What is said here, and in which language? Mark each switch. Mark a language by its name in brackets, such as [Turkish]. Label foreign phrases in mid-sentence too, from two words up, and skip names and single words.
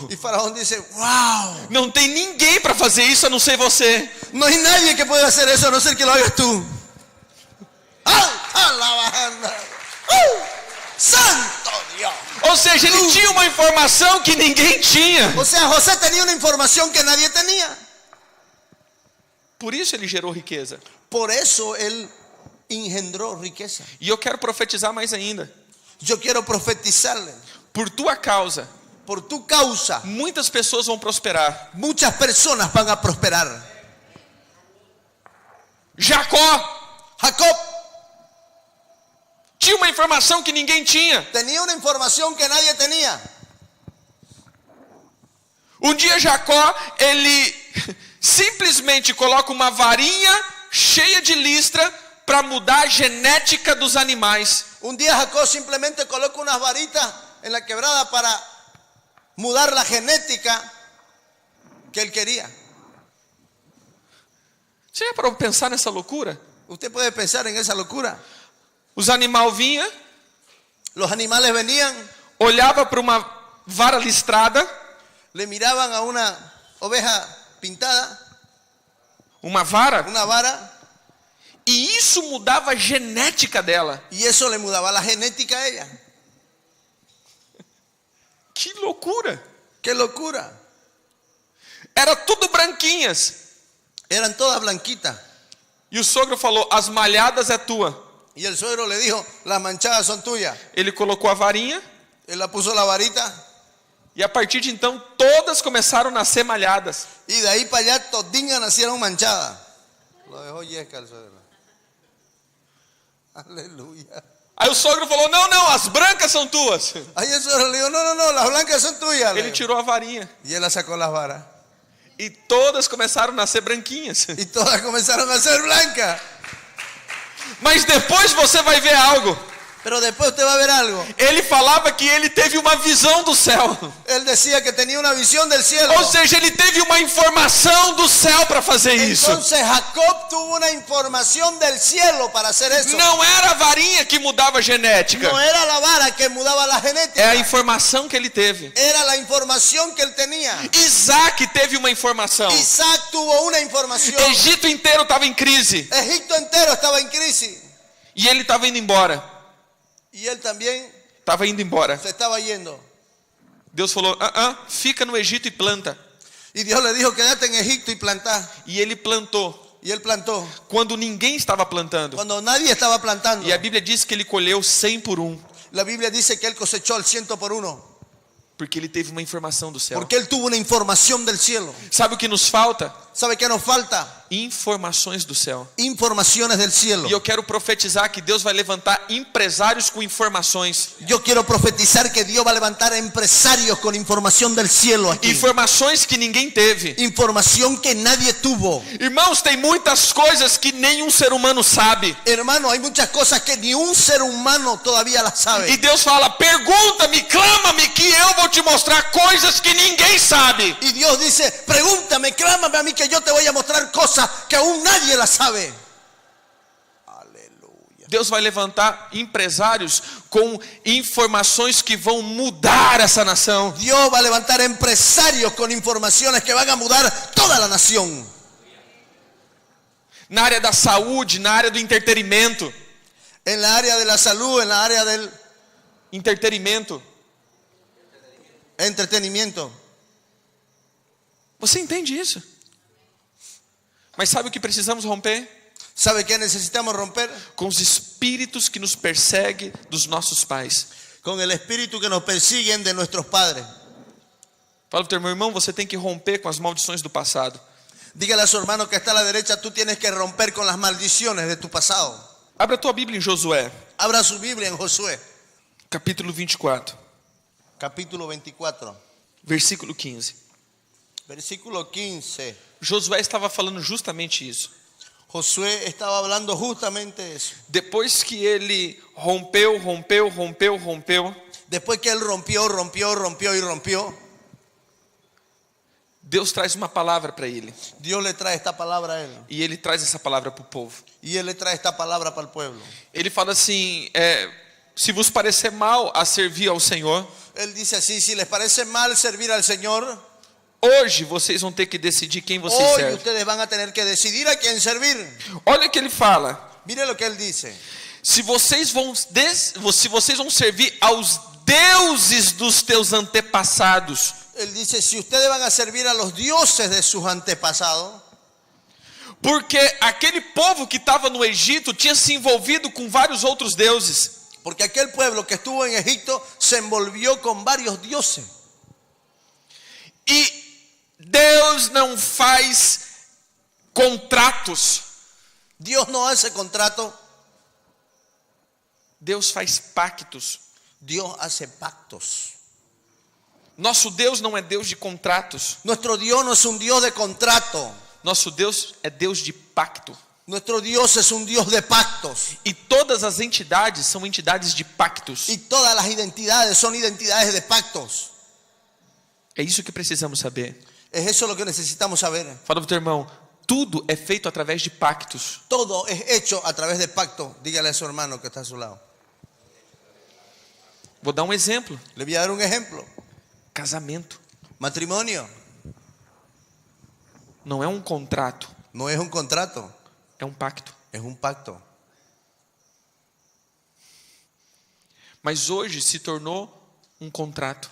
[Spanish] Y Faraón dice, wow, [Portuguese] não tem ninguém para fazer isso a não ser você. [Spanish] no hay nadie que pueda hacer eso a no ser que lo hagas tú. ¡Ah! La banda! ¡Santo Dios! [Portuguese] Ou seja, ele tinha uma informação que ninguém tinha. [Spanish] O sea, José tenía una información que nadie tenía. [Portuguese] Por isso ele gerou riqueza. [Spanish] Por eso él engendró riqueza. [Portuguese] E eu quero profetizar mais ainda. [Spanish] Yo quiero profetizarle. [Portuguese] Por tua causa, [Spanish] Por tu causa, [Portuguese] muitas pessoas vão prosperar. [Spanish] muchas personas van a prosperar. [Portuguese] Jacó [Spanish] Jacob [Portuguese] tinha uma informação que ninguém tinha. [Spanish] tenía una información que nadie tenía. [Portuguese] Um dia Jacó, ele simplesmente coloca uma varinha cheia de listra para mudar a genética dos animais. [Spanish] Un día Jacob simplemente coloca unas varitas en la quebrada para mudar la genética que él quería. [Portuguese] Você já parou para pensar nessa loucura? [Spanish] Usted puede pensar en esa locura. [Portuguese] Os animais vinham, [Spanish] Los animales venían, [Portuguese] olhava para uma vara listrada, [Spanish] le miraban a una oveja pintada, [Portuguese] uma vara, [Spanish] una vara, [Portuguese] e isso mudava a genética dela. [Spanish] y eso le mudaba la genética a ella. [Portuguese] Que loucura! [Spanish] ¡Qué locura! [Portuguese] Era tudo branquinhas. [Spanish] Eran todas blanquitas. [Portuguese] E o sogro falou, as malhadas é tua. [Spanish] Y el suegro le dijo, las manchadas son tuyas. [Portuguese] Ele colocou a varinha, [Spanish] Él la puso la varita, [Portuguese] e a partir de então todas começaram a nascer malhadas. [Spanish] y de ahí para allá todingas nacieron manchadas. Lo dejó yesca el suegro. Aleluya. [Portuguese] Aí o sogro falou, não, as brancas são tuas. [Spanish] Ahí el suegro le dijo, no, las blancas son tuyas. le [Portuguese] Ele [Spanish] dijo. [Portuguese] tirou a varinha, [Spanish] Y él la sacó las varas. [Portuguese] e todas começaram a nascer branquinhas. [Spanish] Y todas comenzaron a ser blancas. [Portuguese] Mas depois você vai ver algo. [Spanish] Pero después usted va a ver algo. [Portuguese] Ele falava que ele teve uma visão do céu. [Spanish] Él decía que tenía una visión del cielo. [Portuguese] Ou seja, ele teve uma informação do céu para fazer isso. [Spanish] Entonces Jacob tuvo una información del cielo para hacer eso. [Portuguese] Não era a varinha que mudava a genética. [Spanish] No era la vara que mudaba la genética. [Portuguese] É a informação que ele teve. [Spanish] Era la información que él tenía. [Portuguese] Isaac teve uma informação. [Spanish] Isaac tuvo una información. [Portuguese] Egito inteiro estava em crise. [Spanish] Egipto entero estaba en crisis. [Portuguese] E ele estava indo embora. [Spanish] Y él también [Portuguese] Estava indo embora. [Spanish] se estaba yendo. [Portuguese] Deus falou, fica no Egito e planta. [Spanish] Y Dios le dijo, quédate en Egipto y plantá. [Portuguese] E ele plantou. [Spanish] Y él plantó. [Portuguese] Quando ninguém estava plantando. [Spanish] Cuando nadie estaba plantando. [Portuguese] E a Bíblia diz que ele colheu 100 por 1. [Spanish] La Biblia dice que él cosechó al 100 por 1. [Portuguese] Porque ele teve uma informação do céu. [Spanish] Porque él tuvo una información del cielo. [Portuguese] Sabe o que nos falta? [Spanish] ¿Sabe qué nos falta? [Portuguese] Informações do céu. [Spanish] Informaciones del cielo. [Portuguese] E eu quero profetizar que Deus vai levantar empresários com informações. [Spanish] Yo quiero profetizar que Dios va a levantar empresarios con información del cielo aquí. [Portuguese] Informações que ninguém teve. [Spanish] Información que nadie tuvo. [Portuguese] Irmãos, tem muitas coisas que nenhum ser humano sabe. [Spanish] Hermano, hay muchas cosas que ni un ser humano todavía las sabe. [Portuguese] E Deus fala, pergunta-me, clama-me, que eu vou te mostrar coisas que ninguém sabe. [Spanish] Y Dios dice, pregúntame, clámame a mí que yo te voy a mostrar cosas que aún nadie las sabe. Aleluya. [Portuguese] Deus vai levantar empresários com informações que vão mudar essa nação. [Spanish] Dios va a levantar empresarios con informaciones que van a mudar toda la nación. [Portuguese] Na área da saúde, na área do entretenimento. [Spanish] En la área de la salud, en la área del [Portuguese] Entretenimento. [Spanish] entretenimiento. [Portuguese] Você entende isso? Mas sabe o que precisamos romper? [Spanish] ¿Sabe qué necesitamos romper? [Portuguese] Com os espíritos que nos perseguem dos nossos pais. [Spanish] Con el espíritu que nos persiguen de nuestros padres. [Portuguese] Fala para o teu irmão, você tem que romper com as maldições do passado. [Spanish] Dígale a su hermano que está a la derecha, tú tienes que romper con las maldiciones de tu pasado. [Portuguese] Abra a tua Bíblia em Josué, [Spanish] Abra su Biblia en Josué, [Portuguese] capítulo 24, [Spanish] capítulo 24, [Portuguese] versículo 15. [Spanish] versículo 15. [Portuguese] Josué estava falando justamente isso. [Spanish] Josué estaba hablando justamente eso. [Portuguese] Depois que ele rompeu, [Spanish] Después que él rompió y rompió, [Portuguese] Deus traz uma palavra para ele. [Spanish] Dios le trae esta palabra a él. [Portuguese] E ele traz essa palavra para o povo. [Spanish] Y él le trae esta palabra para el pueblo. [Portuguese] Ele fala assim, se vos parecer mal a servir ao Senhor, [Spanish] Él dice así, si les parece mal servir al Señor, [Portuguese] hoje vocês vão ter que decidir quem vocês [Spanish] hoy [Portuguese] servem. [Spanish] ustedes van a tener que decidir a quién servir. [Portuguese] Olha o que ele fala. [Spanish] Mire lo que él dice. [Portuguese] Se vocês vão servir aos deuses dos teus antepassados, [Spanish] Él dice, si ustedes van a servir a los dioses de sus antepasados, [Portuguese] porque aquele povo que estava no Egito tinha se envolvido com vários outros deuses. [Spanish] porque aquel pueblo que estuvo en Egipto se envolvió con varios dioses. [Portuguese] E Deus não faz contratos. [Spanish] Dios no hace contrato, [Portuguese] Deus faz pactos. [Spanish] Dios hace pactos. [Portuguese] Nosso Deus não é Deus de contratos. [Spanish] Nuestro Dios no es un Dios de contrato. [Portuguese] Nosso Deus é Deus de pacto. [Spanish] Nuestro Dios es un Dios de pactos. [Portuguese] E todas as entidades são entidades de pactos. [Spanish] Y todas las identidades son identidades de pactos. [Portuguese] É isso que precisamos saber. [Spanish] Es eso lo que necesitamos saber. [Portuguese] Fala para o teu irmão, tudo é feito através de pactos. [Spanish] Todo es hecho a través de pactos. Dígale a su hermano que está a su lado. [Portuguese] Vou dar um exemplo. [Spanish] Le voy a dar un ejemplo. [Portuguese] Casamento. [Spanish] Matrimonio [Portuguese] Não é um contrato, [Spanish] no es un contrato, [Portuguese] é um pacto. [Spanish] es un pacto. [Portuguese] Mas hoje se tornou um contrato.